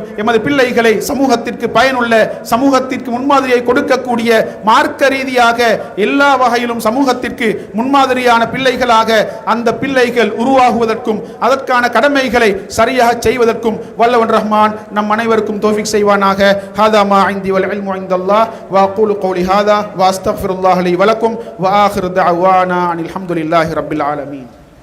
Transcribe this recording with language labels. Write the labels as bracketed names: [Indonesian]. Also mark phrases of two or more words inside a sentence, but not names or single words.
[Tamil] எமது பிள்ளைகளை சமூகத்திற்கு பயனுள்ள, சமூகத்திற்கு முன்மாதிரியை கொடுக்கக்கூடிய, மார்க்க ரீதியாக எல்லா வகையிலும் சமூகத்திற்கு முன்மாதிரியான பிள்ளைகளாக அந்த பிள்ளைகள் உருவாகுவதற்கும் அதற்கான கடமைகளை சரியாக செய்வதற்கும் வல்லவன் ரஹ்மான் நம் அனைவருக்கும் தௌஃபீக் செய்வானாக. [Arabic] هذا ما عندي والعلم عند الله وأقول قولي هذا وأستغفر الله لي ولكم وآخر دعوانا أن الحمد لله رب العالمين.